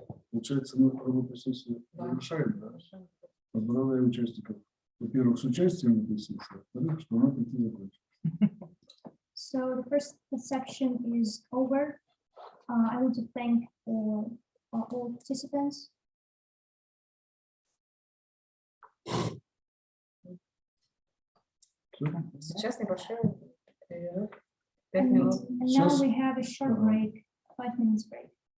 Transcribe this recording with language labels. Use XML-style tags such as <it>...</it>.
<ru>Получается, мы работу сессию завершаем, да? Поздравляю участников. Во-первых, с участием в этой сессии, во-вторых, что она таки закончилась.</ru> <en>So the first section is over. I want to thank all participants</en> <ru>Сейчас небольшой перерыв. 5 минут.</ru> <en>Now we have a short break, 5 minutes break.</en>